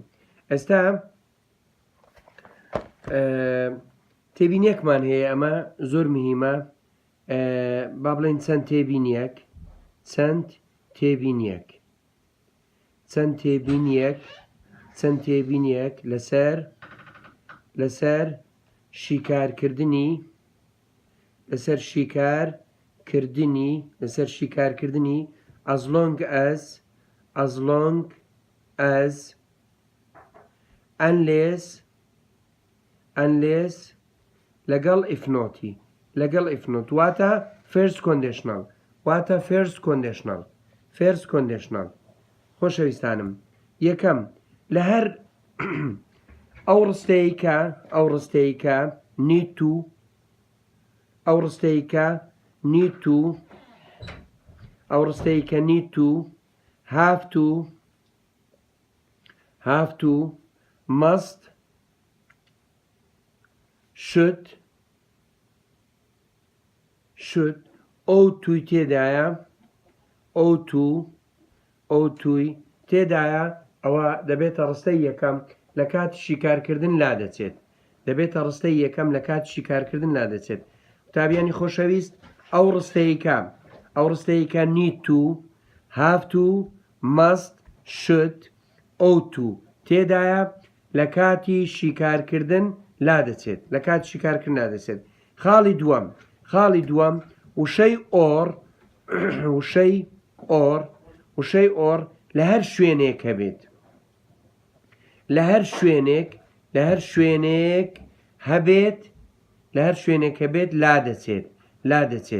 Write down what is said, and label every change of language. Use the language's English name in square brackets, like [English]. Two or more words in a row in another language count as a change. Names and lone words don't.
[Central Kurdish] ئێستا تێبینیەکمان هەیە، ئەمە زۆر مهمە، با بڵێن چەند تێبینیەک چەند تێبینیەک لەسەر [English] شیکارکردنی as long as unless [Central Kurdish] لەگەڵ ئفنۆت واتە [English] first conditional. [Central Kurdish] خۆشەویستانم، یەکەم لە هەر ئەو ڕستەیەکە need [English] to have to must should ought to [Central Kurdish] تێدایە ئەوە دەبێتە ڕستەی یەکەم لە کاتی شیکارکردن لا دەچێت. تابیانی خۆشەویست، ئەو ڕستەیەکە [English] need to have to must should ought to [Central Kurdish] تێدایە لە کاتی شیکارکردن لا دەچێت. خاڵی دووەم وشەی ئۆر لە هەر شوێنێک هەبێت، لە هەر شوێنێک هەبێت لا دەچێت.